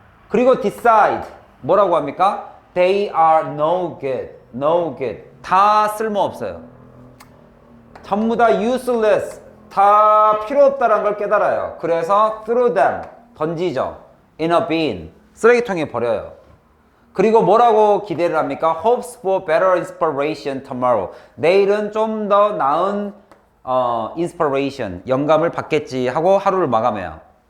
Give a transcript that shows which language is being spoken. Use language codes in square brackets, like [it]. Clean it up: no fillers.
[ko] 그리고 decide 뭐라고 합니까? [en] They are no good [ko] 다 쓸모없어요. 전부 다 useless 다 필요 없다는 걸 깨달아요. 그래서 [en] throw them [ko] 던지죠. [en] in a bin [ko] 쓰레기통에 버려요. 그리고 뭐라고 기대를 합니까? [en] Hopes for better inspiration tomorrow [ko] 내일은 좀 더 나은 inspiration 영감을 받겠지 하고 하루를 마감해요.